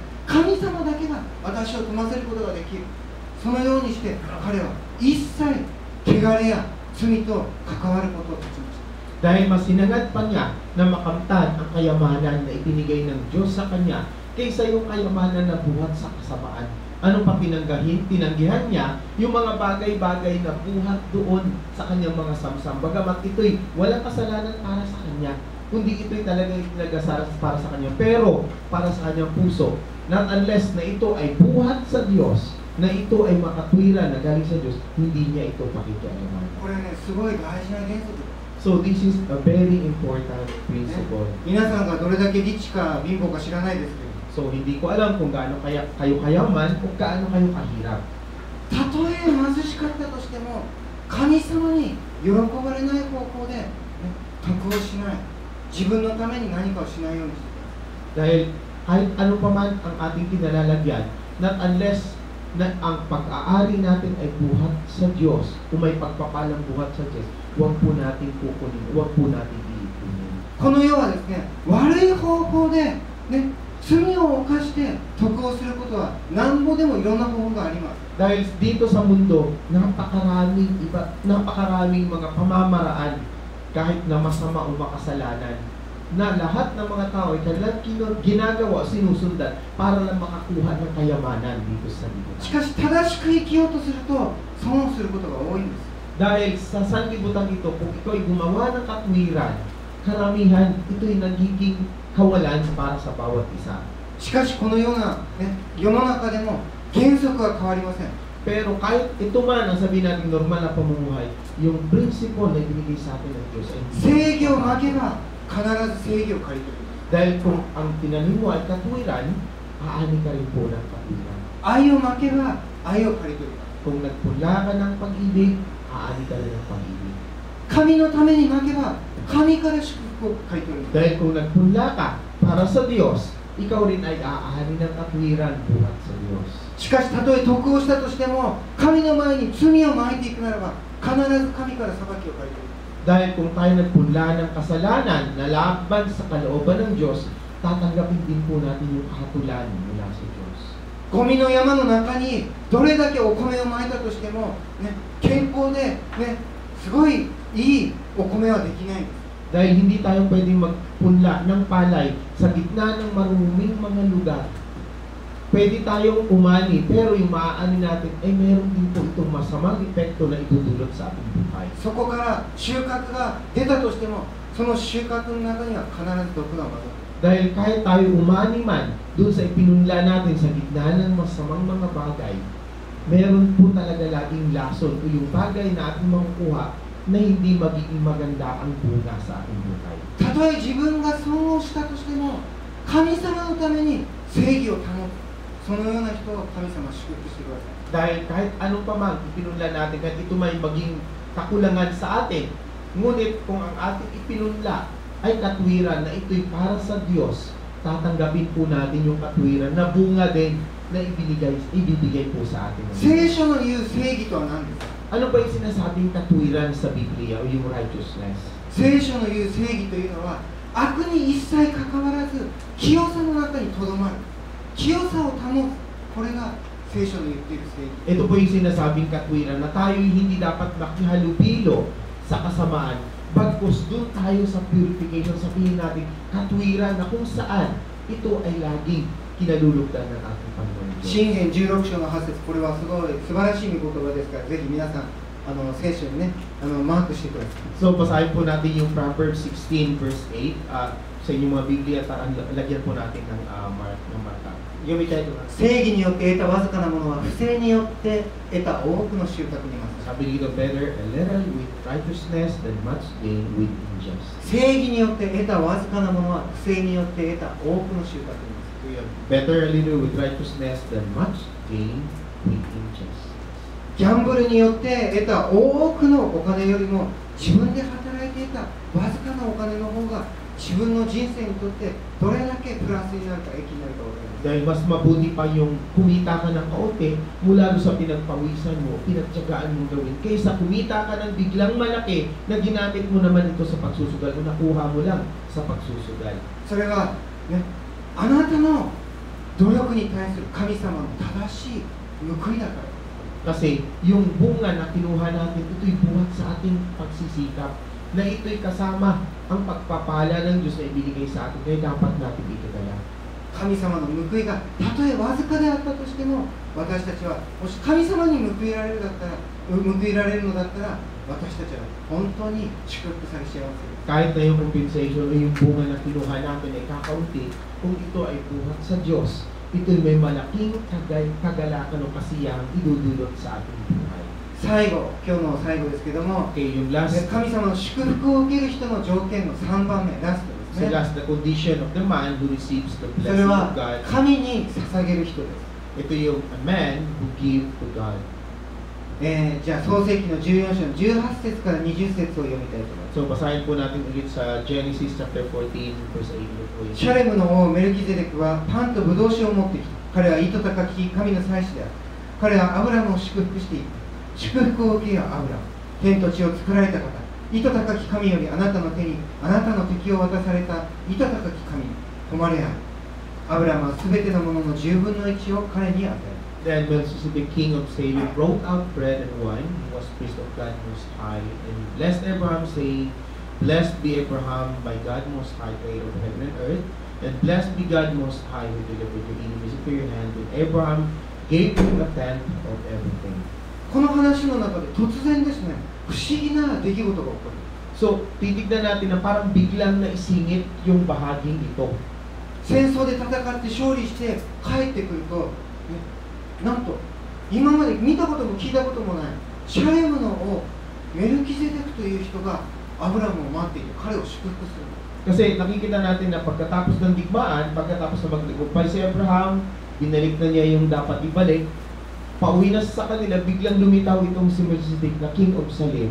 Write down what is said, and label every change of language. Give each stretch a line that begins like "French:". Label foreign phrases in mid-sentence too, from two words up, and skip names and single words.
Japanese: 神様だけが私を富ませることができる。そのようにして彼は一切汚れや罪と関わることを断ちました。
Filipino: Dahil mas sinangad pa niya na makamtan ang kayamanan na ibinigay ng Diyos sa kanya kaysa yung kayamanan na buhat sa kasamaan. Ano pa tinanggihan niya? Yung mga bagay-bagay na buhat doon sa kanyang mga samsam. Bagamat ito'y walang kasalanan para sa kanya, kundi ito'y talagang itinagasa para sa kanya. Pero para sa kanyang puso,
English: not unless
Filipino: na ito ay buhat sa Diyos, na ito ay makatwiran na galing sa Diyos, hindi niya ito pakikialaman.
Japanese: これね、すごい大事な原則です。
English: So this is a very important principle.
Japanese: 皆さんがどれだけリッチか貧乏か知らないですけど、
Filipino: So hindi ko alam kung gaano kayo kayaman o gaano kayo kahirap.
Japanese: たとえ貧しかったとしても、神様に喜ばれない方向で、ね、得をしない、自分のために何かをしないようにしてください。
Filipino: Dahil kahit ano pa man ang ating kinalalagyan,
English: not unless
Filipino: na ang pag-aari natin ay buhat sa Diyos, kung may pagpapalang buhat sa Diyos, huwag po natin kukunin, huwag po natin iipunin.
Japanese: この世はですね、悪い方法で、ね、罪を犯して得をすることは何ぼでもいろんな方法があります。
Filipino: Dahil dito sa mundo, napakaraming mga pamamaraan kahit na masama o makasalanan na lahat ng mga tao ay kanilang ginagawa, sinusundan para lang makakuha ng kayamanan dito sa mundo.
Japanese: しかし正しく生きようとすると損をすることが多いんです。
Filipino: Dahil sa sanlibutan ito, kung ikaw ay gumawa ng katwiran, karamihan ito'y nagiging kawalan para sa bawat isa.
Japanese: しかしこのような、ね、世の中でも原則は変わりません。
Filipino: Pero kahit ito man ang sabihin natin normal na pamumuhay, yung principle na ibinigay sa atin ng Diyos ay
Japanese: 正義をまけば必ず正義を借り取る。
Filipino: dahil kung ang tinanim mo ay katwiran, aani ka rin po ng katwiran.
Japanese: 愛をまけば愛を借り取る。
Filipino: Kung nagpula ka ng pag-ibig, aani ka rin ng pag-ibig.
Japanese: 神のためにまけば神から祝福を借り取る。
Filipino: Dahil kung nagpula ka para sa Diyos, ikaw rin ay aani ng katwiran buhat sa Diyos.
Japanese: しかしたとえ得をしたとしても神の前に罪をまいていくならば必ず神から裁きを借り取る。
Filipino: Dahil kung tayo nagpunla ng kasalanan na laban sa kalooban ng Diyos, tatanggapin din po natin yung kahatulan mula sa Diyos.
Japanese: ゴミの山の中にどれだけお米をまいたとしても、ね、健康で、ね、すごいいいお米はできないんです。
Filipino: Dahil hindi tayo pwedeng magpunla ng palay sa gitna ng maruming mga lugar. Pwede tayong umani, pero yung maaani natin ay meron din po itong masamang epekto na itutulot sa ating buhay.
Japanese: そこから収穫が出たとしても、その収穫の中には必ず毒が混ざる。
Filipino: Dahil kahit tayo umani man doon sa ipinunla natin sa gitna ng masamang mga bagay, meron po talaga laging lason o yung bagay na ating makukuha na hindi magiging maganda ang bunga sa ating buhay.
Japanese: たとえ自分が損をしたとしても、神様のために正義を保つ。そのような人を神様祝福してください。
Filipino: Dahil kahit anong pa man ipinunla natin, kahit ito may maging kakulangan sa atin, ngunit kung ang ating ipinunla ay katwiran na ito'y para sa Diyos, tatanggapin po natin yung katwiran na bunga din na ibibigay po sa atin.
Japanese: 聖書の言う正義とは何ですか？
Filipino: Ano ba yung sinasabing katwiran sa Biblia o yung righteousness?
Japanese: 聖書の言う正義というのは、悪に一切関わらず清さの中にとどまる、清さを保つ。これが聖書の言っている正義。
Filipino: Ito po yung sinasabing katwiran na tayo hindi dapat makihalubilo sa kasamaan, bagkus doon tayo sa purification, sabihin natin katwiran na kung saan ito ay laging kinalulugdan ng ating Panginoon.
Japanese: 箴言16章の8節、これはすごい素晴らしい御言葉ですから、ぜひ皆さん聖書にねマークしてください。
Filipino: So basahin po natin yung Proverbs 16 verse 8 sa inyong mga Biblia at lagyan po natin ng marka.
Japanese: 読みたいと思います。正義によって得たわずかなものは不正によって得た多くの収穫にます。
Filipino: Sabi dito,
English: better a little with righteousness than much gain with injustice.
Japanese: 正義によって得たわずかなものは不正によって得た多くの収穫にます。
English: Better a little with righteousness than much gain with injustice.
Japanese: ギャンブルによって得た多くのお金よりも、自分で働いて得たわずかなお金の方が自分の人生にとってどれだけプラスになるか、益になるか分かります。
Filipino: Dahil mas mabuti pa yung kumita ka ng kaunti mula doon sa pinagpawisan mo, pinagtyagaan mong gawin, kaysa kumita ka ng biglang malaki na ginamit mo naman ito sa pagsusugal o nakuha mo lang sa pagsusugal.
Japanese: それはね、あなたの努力に対する神様の正しい報いだから。
Filipino: Kasi yung bunga na kinuha natin, ito'y buhat sa ating pagsisikap, na ito'y kasama ang pagpapala ng Diyos na ibinigay sa atin, kaya dapat natin itatala.
Japanese: 神様の報いがたとえわずかであったとしても、私たちはもし神様に報いられるのだったら、私たちは本当に祝福され幸せです。
Filipino: Kahit na yung compensation o yung bunga na kinuha natin ay kakaunti, kung ito ay buhat sa Diyos, ito'y may malaking kagalakan o kasiyahang idudulot sa ating buhay.
Japanese: 最後、今日の最後ですけども、
Filipino: Okay, yung last,
Japanese: 神様の祝福を受ける人の条件の3番目、ラストです
English: so
Japanese: ね。
English: last, the condition of the man who receives the
Japanese: それ
English: blessing
Japanese: は
English: of God.
Japanese: 神に捧げる人です。
Filipino: Ito yung
English: a man who give to God.
Japanese: じゃあ創世記の14章の18節から20節を読みたいと思います。
Filipino: So, basahin po natin ulit sa Genesis chapter 14, verse 8.
Japanese: シャレムの王メルキゼデクはパンとブドウ酒を持ってきた。彼は糸高き神の祭司である。彼はアブラムを祝福していった。祝福を受けよアブラム。天と地を作られた方。糸高き神よりあなたの手にあなたの敵を渡された糸高き神に誉れある。アブラムはすべてのものの10分の1を彼に与える。
English: Then Melchizedek, king of Salem, brought out bread and wine. He was priest of God Most High, and blessed Abraham, saying, Blessed be Abraham by God Most High, creator of heaven and earth, and blessed be God Most High, who delivered your enemies into your hand. And Abraham gave him a tenth of everything.
Japanese: この話の中で突然ですね、不思議な出来事が起こる。
Filipino: So, titignan natin na parang biglang naisingit yung bahaging ito.
Japanese: 戦争で戦って勝利して帰ってくると、なんと今まで見たことも聞いたこともないシャレムの王メルキゼデクという人がアブラムを待っていて彼を祝福する。
Filipino: Kasi nakikita natin na pagkatapos ng digmaan, pagkatapos na magtagumpay si Abraham, binalik na niya yung dapat ibalik, pauwi na sa kanila, biglang lumitaw itong si Melchizedek na
English: king of Salem.